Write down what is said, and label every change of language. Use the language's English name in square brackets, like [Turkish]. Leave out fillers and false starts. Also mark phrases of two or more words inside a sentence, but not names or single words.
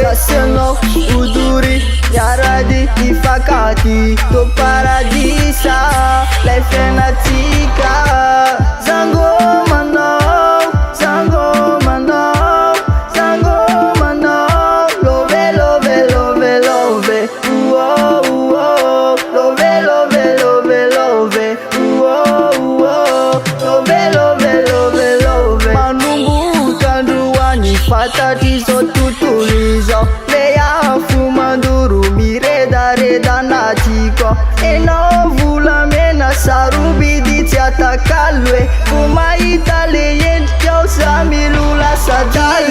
[Malagasy] Zasy anao odory miarady hifankaty to paradisa lay fiainatsika. Zangomanao, zangomanao, zangomanao. [English] Love, love, love, love. Uo, uo. Love, love, love, love. Uo, uo. Love, love, love, love. [Malagasy] Manomboka androany fantatry zao tontolo izao. Le afo mandoro miredareda anatiko. Enao volamena sarobidy tsy atakalo e. Vo mahita le endrikao za milola sadaly.